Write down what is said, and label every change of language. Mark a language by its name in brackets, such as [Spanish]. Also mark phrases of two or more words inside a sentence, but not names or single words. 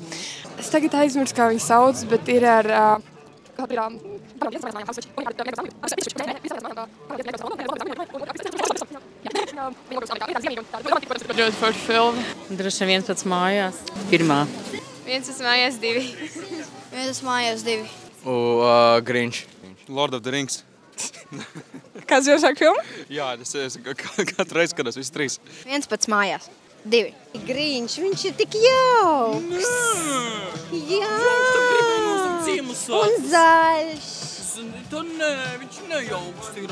[Latvian] Es tagad aizmirsu, kā viņu sauc, bet ir ar... Ļoti forša filma. Droši vien viens pats mājās. Pirmā. Viens pats mājās, divi. Viens mājās, divi. Grinch. Lord of the Rings. Kāds Ziemassvētku filma? Jā, es katru reizi skatos visi trīs. Viens pats mājās. Divi. Grīņš, viņš ir tik jauks. Jā. Un zaļš. Nē, viņš nejauks ir.